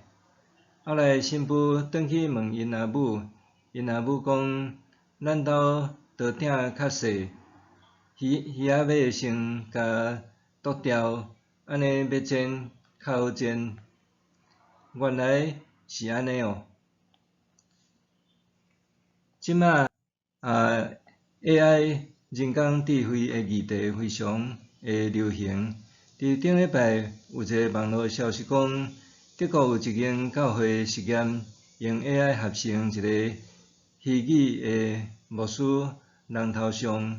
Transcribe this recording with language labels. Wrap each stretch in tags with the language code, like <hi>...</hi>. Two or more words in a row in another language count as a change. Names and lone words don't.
<nan>后来新妇转去问因阿母，因阿母讲：咱兜刀鼎较细。鱼仔尾先甲剁掉，安尼要煎较好煎。原来是安尼哦。即马 AI 人工智慧的议题非常的流行。伫顶礼拜有一个网络消息讲，德国有一间教会实验，用 AI 合成一个虚拟的牧师人头像。</nan>